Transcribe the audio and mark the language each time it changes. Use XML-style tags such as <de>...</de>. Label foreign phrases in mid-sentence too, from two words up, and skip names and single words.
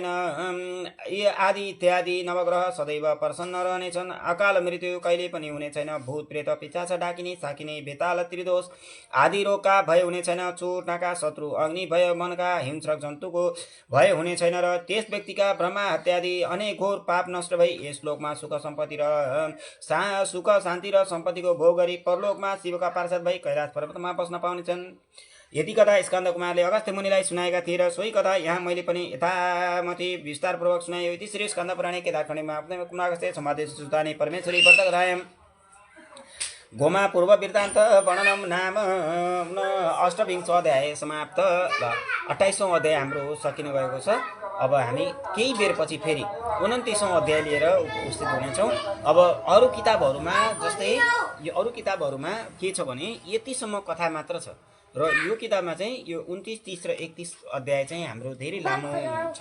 <ne>आदि इत्यादि नवग्रह सदैव प्रसन्न रहनेछन्, अकाल मृत्यु कहिले पनि हुने छैन, भूत प्रेत पिशाच डाकिने साकिने बेताल त्रिदोष आदि रोगका भय हुने छैन, चोर नाका शत्रु अग्नि भय मनका हिंस्रक जन्तुको भय हुने छैन, र त्यस व्यक्तिका ब्रह्मा हत्यादि अनेक घोर पाप नष्ट भई यस लोकमा सुख सम्पत्ति र सुख शान्ति र सम्पत्तिको भोग गरी परलोकमा शिवका पार्षद भई कैलाश पर्वतमा बस्न पाउनेछन्। यति कथा स्कन्द कुमारले अगस्त्य मुनिलाई सुनाएका थिए र सोही कथा यहाँ मैले पनि यथामति विस्तारपूर्वक सुनायो।</ne> <sa>इति श्री स्कन्द पुराणे केदारखण्डमा कुमार अगस्त्य समादेश सुतानि परमेश्वरी व्रतकथायां गोमा पूर्व वृत्तान्त वर्णनम नाम अष्टविंश अध्याय समाप्त।</sa> <ne>28औं अध्याय हाम्रो सकिन गएको छ। अब हामी केही बेरपछि फेरि 29औं अध्याय लिएर उपस्थित हुनेछौँ। अब अरू किताबहरूमा जस्तै यो अरू किताबहरूमा के छ भने यतिसम्म कथा मात्र छ, र यो किताबमा चाहिँ यो 29, 30 र 31 अध्याय चाहिँ हाम्रो धेरै लामो छ।</ne>